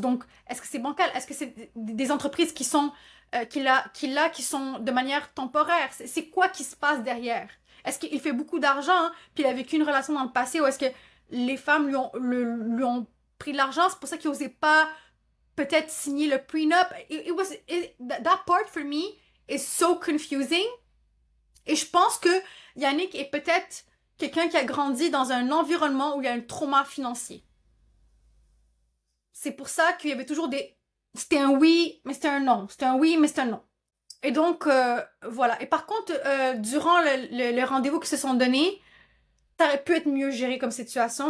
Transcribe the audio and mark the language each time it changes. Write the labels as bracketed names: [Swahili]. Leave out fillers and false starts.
[French] Donc, est-ce que c'est bancal? Est-ce que c'est des entreprises qui sont qui sont de manière temporaire? C'est quoi qui se passe derrière? Est-ce qu'il fait beaucoup d'argent, hein, puis il a vécu une relation dans le passé ou est-ce que les femmes lui ont pris de l'argent? C'est pour ça qu'il n'osait pas peut-être signer le prenup. [English] That part for me is so confusing. [French] Et je pense que Yannick est peut-être quelqu'un qui a grandi dans un environnement où il y a un trauma financier. C'est pour ça qu'il y avait toujours c'était un oui, mais c'était un non. C'était un oui, mais c'était un non. Et donc, voilà. Et par contre, durant le rendez-vous qu'ils se sont donnés, ça aurait pu être mieux géré comme situation.